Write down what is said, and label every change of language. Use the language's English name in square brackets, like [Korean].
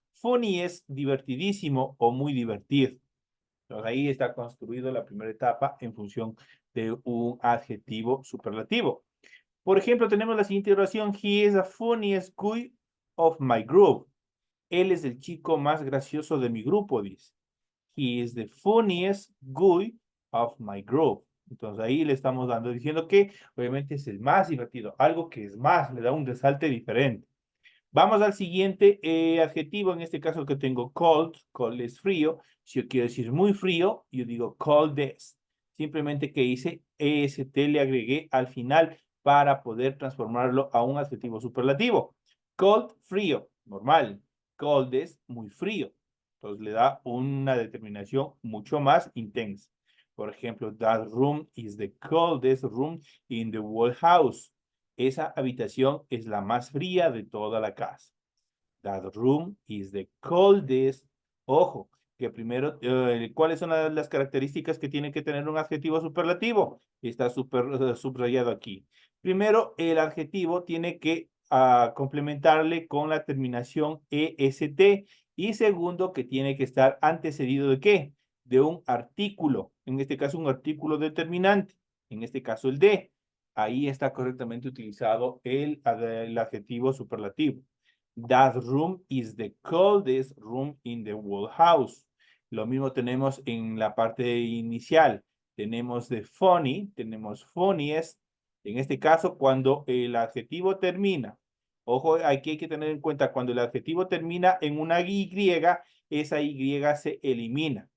[English] Funny [Spanish] es divertidísimo o muy divertido. Entonces, ahí está construido la primera etapa en función de un adjetivo superlativo. Por ejemplo, tenemos la siguiente oración. [English] He is the funniest guy of my group. [Spanish] Él es el chico más gracioso de mi grupo, dice. [English] He is the funniest guy of my group. [Spanish] Entonces ahí le estamos diciendo que obviamente es el más divertido, algo que es más, le da un resalte diferente. Vamos al siguiente adjetivo, en este caso que tengo [English] cold. Cold [Spanish] es frío. Si yo quiero decir muy frío, yo digo [English] coldest. [Spanish] Simplemente que hice est, le agregué al final para poder transformarlo a un adjetivo superlativo. [English] Cold, [Spanish] frío, normal. [English] Coldest, [Spanish] muy frío. Entonces le da una determinación mucho más intensa. Por ejemplo, [English] that room is the coldest room in the whole house. [Spanish] Esa habitación es la más fría de toda la casa. [English] That room is the coldest. [Spanish] Ojo, que primero, ¿cuáles son las características que tiene que tener un adjetivo superlativo? Está subrayado aquí. Primero, el adjetivo tiene que complementarle con la terminación EST. Y segundo, que tiene que estar antecedido ¿de qué? De un artículo. En este caso, un artículo determinante. En este caso, el de. Ahí está correctamente utilizado el adjetivo superlativo. [English] That room is the coldest room in the whole house. [Spanish] Lo mismo tenemos en la parte inicial. Tenemos de funny, tenemos funniest. En este caso, cuando el adjetivo termina. Ojo, aquí hay que tener en cuenta, cuando el adjetivo termina en una Y, esa Y se elimina.